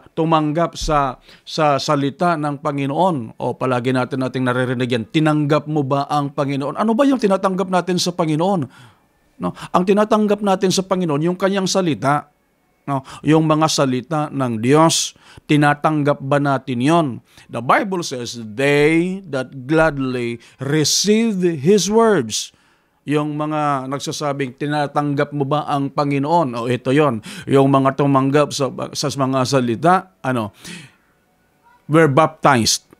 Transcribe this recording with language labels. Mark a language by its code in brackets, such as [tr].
[tl] Tumanggap sa salita ng Panginoon. O palagi nating naririnig yan, tinanggap mo ba ang Panginoon? Ano ba yung tinatanggap natin sa Panginoon? No? Ang tinatanggap natin sa Panginoon, yung kanyang salita. No? Yung mga salita ng Diyos, tinatanggap ba natin yon? [en] The Bible says, they that gladly receive His words. [tl] Yung mga nagsasabing, tinatanggap mo ba ang Panginoon? O ito yon. Yung mga tumanggap sa mga salita, [en] were baptized.